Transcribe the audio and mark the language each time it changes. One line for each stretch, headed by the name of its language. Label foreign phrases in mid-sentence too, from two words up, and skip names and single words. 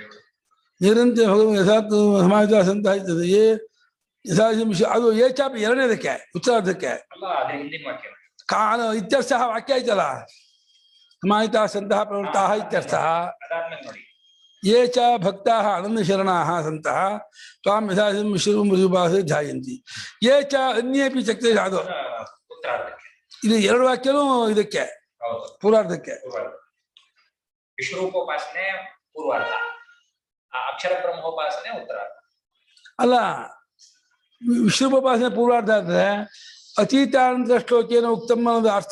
Sanskrit: ನಿರಂತರ ಯಥಾತ್ ಸಮಾಹಿತ ಸಂತ ಇರ್ತದೆ.
Kannada: ಅದು
Sanskrit: ಏ ಚಾಪಿ
Kannada: ಎರಡನೇದಕ್ಕೆ ಉತ್ತರಾರ್ಧಕ್ಕೆ ಅಲ್ಲ, ಅದೇ ಹಿಂದಿನ ವಾಕ್ಯ ಕಾಲ ಇತ್ಯರ್ಥ ವಾಕ್ಯ ಆಯ್ತಲ್ಲ,
Sanskrit: ಸಮಾಹಿತ ಸಂತಹ ಪ್ರವೃತ್ತಾ ಇತ್ಯರ್ಥ.
Kannada: ಅದಾದ್ಮೇಲೆ ನೋಡಿ,
Sanskrit: ಯೇ ಚ ಭಕ್ತಾ ಅನನ್ಯ ಶರಣಾಃ ಸಂತಃ ತ್ವಾಂ ಯಥಾಶಂ ವಿಶ್ವರೂಪಂ ಪರ್ಯುಪಾಸತೆ ಧ್ಯಾಯಂತಿ. ಯೇ ಚ ಅನ್ಯೇಪಿ ಚಕ್ರೇ
Kannada: ಅದು ಉತ್ತರಾರ್ಧಕ್ಕೆ ಇದು ಎರಡು ವಾಕ್ಯನೂ ಇದಕ್ಕೆ ಪೂರ್ವಾರ್ಧಕ್ಕೆ. ವಿಶ್ವರೂಪೋಪಾಸನೆ ಪೂರ್ವಾರ್ಧ, ಅಕ್ಷರ ಬ್ರಹ್ಮೋಪಾಸನೆ ಉತ್ತರಾರ್ಧ. ಅಲ್ಲ, ವಿಶ್ವರೂಪೋಪಾಸನೆ ಪೂರ್ವಾರ್ಧ ಅಂದ್ರೆ
Sanskrit: ಅತೀತಾನಂತರ ಶ್ಲೋಕೇನ ಉಕ್ತಮ
Kannada: ಅನ್ನೋದು ಅರ್ಥ.